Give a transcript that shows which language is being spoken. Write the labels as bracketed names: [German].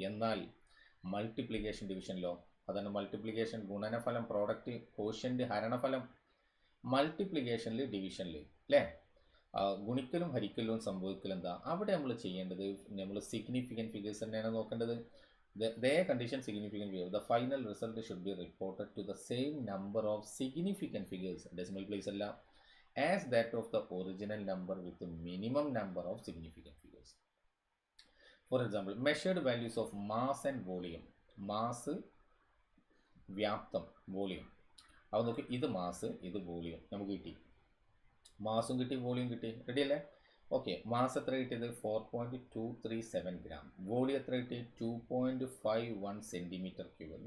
[Malayalam] എന്നാൽ മൾട്ടിപ്ലിക്കേഷൻ ഡിവിഷനിലോ, അതാണ് മൾട്ടിപ്ലിക്കേഷൻ ഗുണനഫലം, പ്രോഡക്റ്റ്, കോഷ്യൻ്റ്, ഹരണഫലം. മൾട്ടിപ്ലിക്കേഷനിൽ ഡിവിഷനിൽ അല്ലേ, ഗുണിക്കലും ഹരിക്കലും സംഭവിക്കലും എന്താ അവിടെ നമ്മൾ ചെയ്യേണ്ടത്, നമ്മൾ സിഗ്നിഫിക്കൻറ്റ് ഫിഗേഴ്സ് തന്നെയാണ് നോക്കേണ്ടത്. [English] their condition significant figure. The final result should be reported to the same number of significant figures, decimal place [Malayalam] alla, [English] as that of the original number with the minimum number of significant figures. For example, measured values of mass and volume. [Malayalam] Mass, വ്യാപ്തം, volume. അപ്പോൾ നോക്കി, ഇത് mass, ഇത് volume നമുക്ക് കിട്ടി. മാസും കിട്ടി, volume കിട്ടി. Ready അല്ലേ? ഓക്കെ, മാസ് എത്ര കിട്ടിയത്? 4.237 ഗ്രാം. വോളിയം എത്ര കിട്ടി? 2.51 സെൻറ്റിമീറ്റർ ക്യൂബ്.